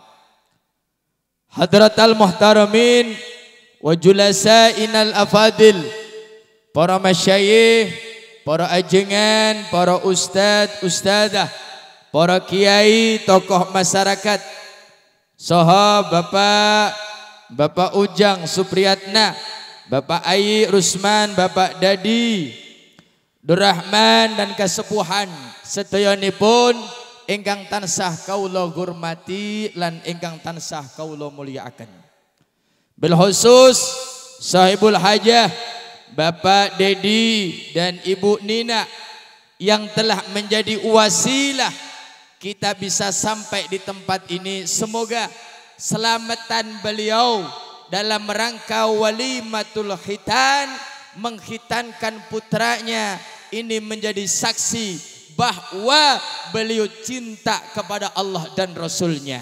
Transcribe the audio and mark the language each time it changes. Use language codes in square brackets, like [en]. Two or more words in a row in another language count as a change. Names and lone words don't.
[ar] حضرات المحترمين وجلسائنا الأفاضل, [id] para masyayikh, para ajengan, para ustad, ustadah, para kiai, tokoh masyarakat, [su] saha Bapak Ujang Supriyatna, Bapak Ayi Rusman, Bapak Dadi Durrahman dan kesepuhan sedayanipun ingkang tansah kaula hormati lan ingkang tansah kaula mulyakaken. [ar] بالخصوص صاحب الحاجة [id] Bapak Dedi dan Ibu Nina yang telah menjadi wasilah kita bisa sampai di tempat ini. Semoga selamatan beliau dalam rangka [ar] وليمة الختان, [id] menghitankan putranya, ini menjadi saksi bahwa beliau cinta kepada Allah dan Rasulnya.